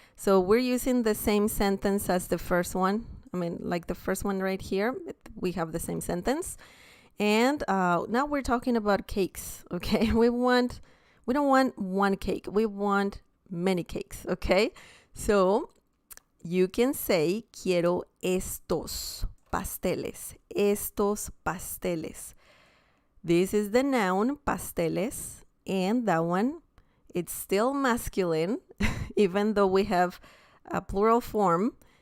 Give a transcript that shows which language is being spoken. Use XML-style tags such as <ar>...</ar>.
<en>So we're using the same sentence as the first one. I mean, like the first one right here, we have the same sentence. And now we're talking about cakes, okay? We don't want one cake. We want many cakes, okay? So you can say</en> <es>quiero estos pasteles. Estos pasteles.</es> <en>This is the noun pasteles, and that one, it's still masculine, even though we have a plural form.</en>